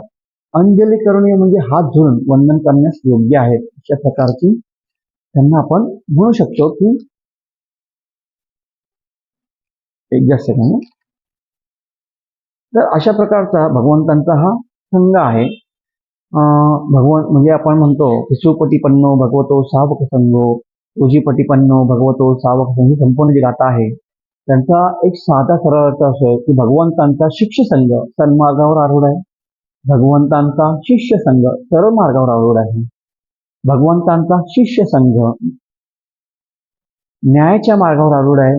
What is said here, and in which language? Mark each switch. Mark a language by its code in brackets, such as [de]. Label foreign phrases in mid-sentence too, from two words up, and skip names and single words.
[mr] अंजली करणीय म्हणजे हात जोडून वंदन करण्यास योग्य आहेत. अशा प्रकारची त्यांना आपण म्हणू शकतो की एक जास्त सेकंड. तर अशा प्रकारचा भगवंतांचा हा संघ आहे. भगवान म्हणजे आपण म्हणतो [pi] सुपटीपन्नो भगवतो सावक संघो, उजीपटीपन्नो भगवतो सावक संघ. [mr] ही संपूर्ण जी गाथा आहे त्यांचा एक साधा सरळ अर्थ असो की भगवंतांचा शिष्य संघ सन्मार्गावर आरूढ आहे. भगवंतांचा शिष्य संघ सर्व मार्गावर आरूढ आहे. भगवंतांचा शिष्य संघ न्यायाच्या मार्गावर आरूढ आहे.